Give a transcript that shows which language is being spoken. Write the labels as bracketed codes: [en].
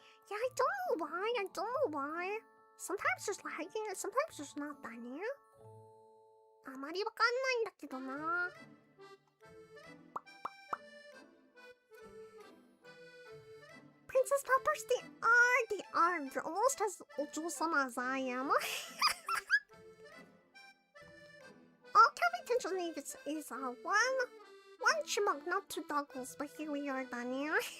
[en] Yeah, I don't know why. Sometimes there's lagging and sometimes there's not, Daniel. [ja] あまりわかんないんだけどな。 [en] Princess Poppers, they are. They're almost as ojou-sama as I am. All Cafe Central needs is one chipmunk, not two doggles, but here we are, Daniel.